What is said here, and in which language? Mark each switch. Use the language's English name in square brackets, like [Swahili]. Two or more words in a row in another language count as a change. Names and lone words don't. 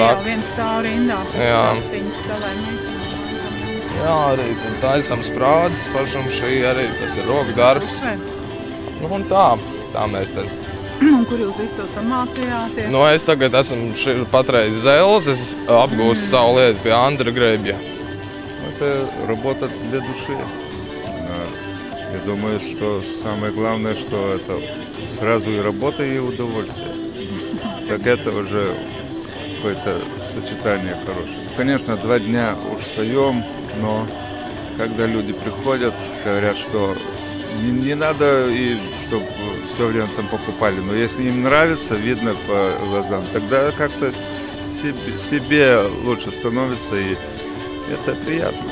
[Latvian] Un te jau viens stāv rindā, saktiņas savai meitai. Jā, arī taisam sprādes pašam, šī arī, tas ir roku darbs. Nu, un tā mēs tad. Un kur jūs visu to samācījāties? Nu, es tagad esmu patreiz Zels, es apgūstu savu lietu pie Andra Гребья. [Russian] Это работа для души. Я думаю, что самое главное, что это сразу и работа, и удовольствие. Так это уже какое-то сочетание хорошее. Конечно, 2 дня устаем, но когда люди приходят, говорят, что не надо, и чтобы все время там покупали, но если им нравится, видно по глазам, тогда как-то себе лучше становится, и это приятно.